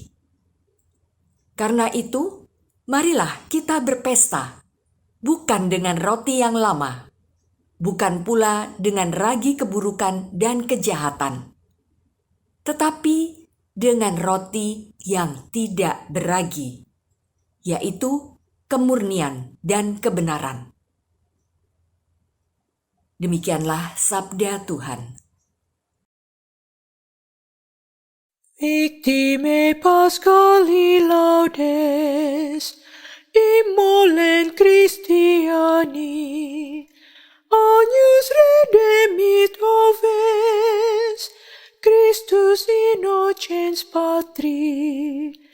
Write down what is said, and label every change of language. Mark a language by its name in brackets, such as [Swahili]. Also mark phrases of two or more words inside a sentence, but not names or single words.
[Indonesian] Karena itu, marilah kita berpesta, bukan dengan roti yang lama, bukan pula dengan ragi keburukan dan kejahatan, tetapi dengan roti yang tidak beragi, yaitu kemurnian dan kebenaran. Demikianlah sabda Tuhan. [Latin] Victime Paschali laudes, immolen Christiani, agnus redemit oves, Christus innocens Patri,